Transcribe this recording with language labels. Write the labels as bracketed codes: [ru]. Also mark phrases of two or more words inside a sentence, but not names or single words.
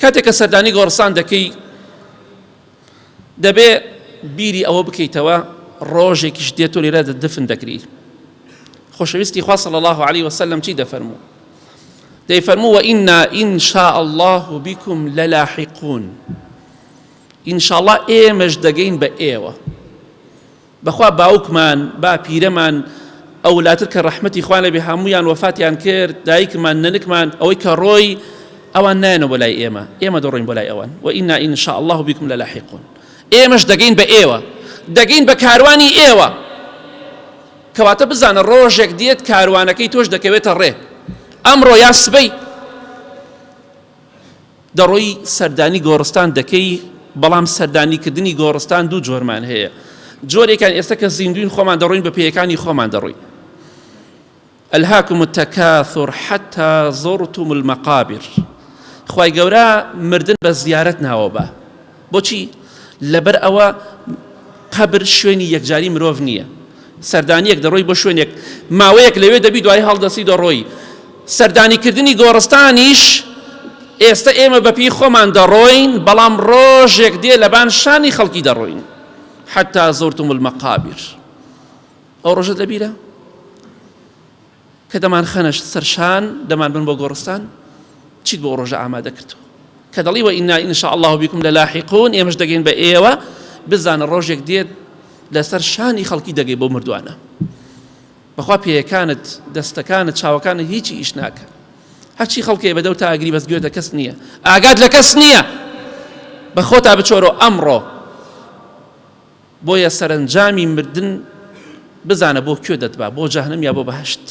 [ckb] کاتێک کە سەردانی گۆڕستان دەکەی دەبێ بیری ئەوە بکەیتەوە ڕۆژێکیش دێت و لێرە دفن دەکری. خۆشەویستی خوا [ar] صلی الله عليه وسلم [ckb] چی دەفەرموو؟ [ar] دەیفەرموو وئنا إن شاء الله بكم للاحقون. إن شاء الله [ckb] ئێمەش دەگەین بە ئێوە. بەخوا باوکمان با پیرەمان ئەولاتر کە ڕەحمەتی خوا لەبێ هەموویان وەفاتیان کرد، دایکمان نەنکمان ئەوەی کە ڕۆی ئەوان نایەنەوە بۆ لای ئێمە دەڕۆین بۆ لای ئەوان. [ar] وئنا إن شاء الله بكم للاحقون. [ckb] ئێمەش دەگەین بە ئێوە، دەگەین بە کاروانی ئێوە، کەواتە بزانە ڕۆژێک دێت کاروانەکەی تۆش دەکەوێتە ڕێ. ئەمڕۆ یا سبەی دەڕۆی سەردانی گۆڕستان دەکەی، بەڵام سەردانیکردنی گۆڕستان دوو جۆرمان هەیە. جۆرێکان ئێستا کە زیندوین خۆمان دەڕۆین بە پێیەکانی خۆمان دەڕۆین. [ar] ألهاكم التكاثر حتى زرتم المقابر. [ckb] خوای گەورە مردن بە زیارەت ناوە بە. بۆچی؟ لەبەر ئەوە قەبر شوێنی یەکجاری مرۆڤ نییە. سەردانیەک دەڕۆی بۆ شوێنێک ماوەیەک لەوێ دەبی دوای هەڵدەسی دەڕۆی. سەردانیکردنی گۆڕستانیش ئێستا ئێمە بەپی خۆمان دەڕۆین، بەڵام ڕۆژێک دێ لەبان شانی خەڵکی دەڕۆین. [ar] حتى زرتم المقابر. [ckb] ئەو ڕۆژت لەبیرە کە دەمان خەنەش سەرشان دەمان بن بۆ گۆڕستان، چیت بۆ ڕۆژە ئامادە کردو کە دەڵی [ar] وئنا إن شاء الله بكم للاحقون. [ckb] ئێمەش دەگەین بە ئێوە، بزانە ڕۆژێک دێت لەسەر شانی خەڵکی دەگەی بۆ مردوانە. بەخوا پێیەکانت دەستەکانت چاوەکانت هیچی ئیش ناکە. هەرچی خەڵکێ بەدەو تا ئەگری بەس گوێ لە کەس نییە، ئاگات لە کەس نییە. بە خۆتا بچۆرە ئەمڕۆ بۆیە سەرنجامی مردن بزانە بۆ کوێ دەتبا، بۆ جەهەنەم یا بۆ بەهەشت.